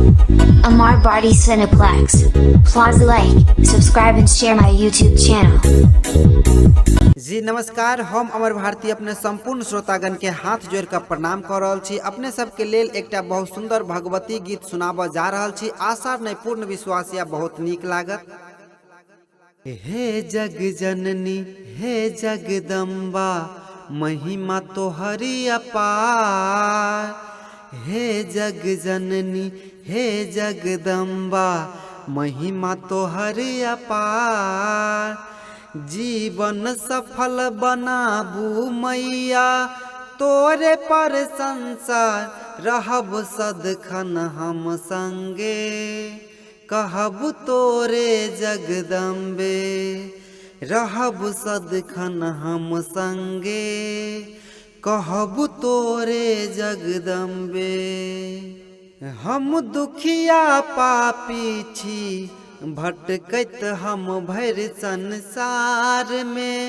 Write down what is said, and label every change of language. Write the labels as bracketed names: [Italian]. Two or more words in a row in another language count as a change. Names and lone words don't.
[English] Amar Bharti Cineplex. Plaza like, subscribe and share my YouTube channel. [Maithili] जी नमस्कार, हम अमर भारती अपने संपूर्ण श्रोतागण के हाथ जोड़ कर प्रणाम कर रहल छी। अपने सबके लेल एकटा बहुत सुंदर भगवती गीत सुनाबऽ जा रहल छी। आशा नहीं पूर्ण विश्वास या बहुत नीक लागत। हे जग जननी हे जगदम्बा महिमा तोहरी अपार। हे जग जननी हे जगदम्बा महिमा तोहरी अपार। जीवन सफल बनाबू मैया तोरे पर संसार रहब सदखन हम संगे। कहब तोरे जगदम्बे रहब सदखन हम संगे। कहब तोरे जगदम्बे हम दुखिया पापी छी भटकैत हम भर संसार में।